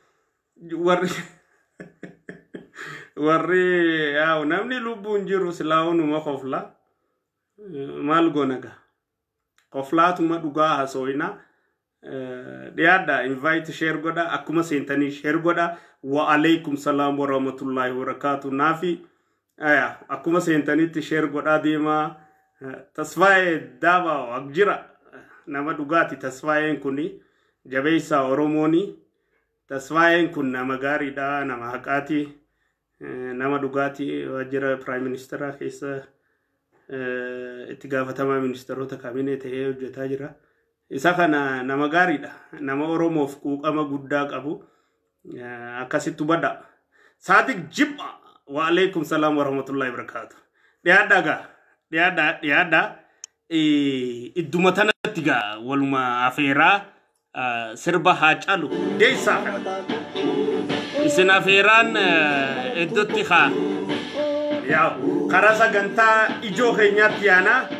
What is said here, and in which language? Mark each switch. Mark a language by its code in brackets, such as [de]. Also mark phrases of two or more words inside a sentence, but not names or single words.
[om] warri yaw namni lubbuun jiru silaawunuma qofla maal gonaga qoflaatuma dhugaa hasoyna dhiyaadha [en] invite share [om] godha akkuma seentanii share godha [ar] وعليكم السلام ورحمة الله وبركاته [om] naafi akkuma seentanitti share godha deema tasfaaye daaba agjira nama dhugaati tasfaayeen kuni jabeessa oromooni tasfaayeen kun nama gaariidha nama haqaati nama dhugati wajjira [en] prime minister [om] keessa itti gaafatama ministeroota kabineet ta'ee hojjetaa jira isa kana nama gaariidha nama oromoof quuqama guddaa qabu akkasitti bada Sadiq Jibba [ar] وعليكم السلام ورحمة الله وبركاته [om] dhiyaadha idduma tanatti gaa waluma afeeraa sirba haa calu deeysaa isin afeeraan eddotti haa yaa karaa sagantaa ijoo keenyaatti yaana